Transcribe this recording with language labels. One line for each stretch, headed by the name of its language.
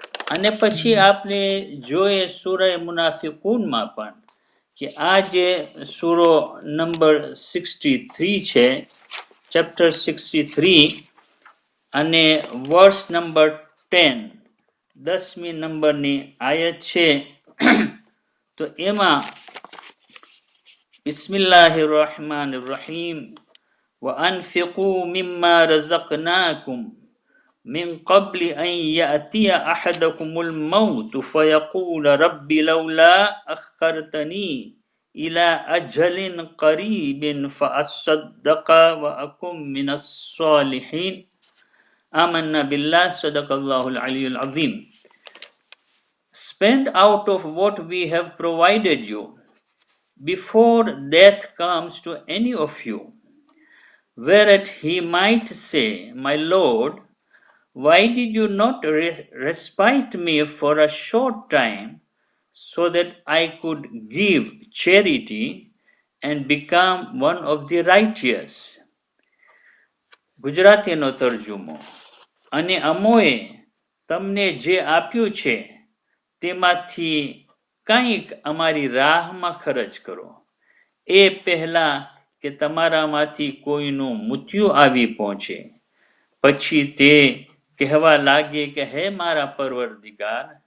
Gujarati: અને પછી આપણે જોઈએ સૂરા મુનાફિકૂનમાં પણ કે આ જે સૂરો નંબર 63 છે, ચેપ્ટર 63 અને વર્સ નંબર 10, 10મી નંબરની આયત છે.
Arabic: તો એમાં બિસ્મિલ્લાહિર રહમાનિર રહીમ وأنفقوا مما رزقناكم من قبل أن يأتي أحدكم الموت فيقول رب لولا أخرتني إلى أجل قريب فأصدق وأكن من الصالحين آمنا بالله صدق الله العلي العظيم.
English: Spend out of what we have provided you before death comes to any of you, whereat he might say, My Lord, why did you not respite me for a short time so that I could give charity and become one of the righteous?
Gujarati: ગુજરાતીનો તરજુમો, અને અમોએ તમને જે આપ્યું છે તેમાંથી કંઈક અમારી રાહમાં ખર્ચ કરો, એ પહેલા કે તમારામાંથી કોઈનું મૃત્યુ આવી પહોંચે, પછી તે કહેવા લાગે કે હે મારા પરવરદિગાર,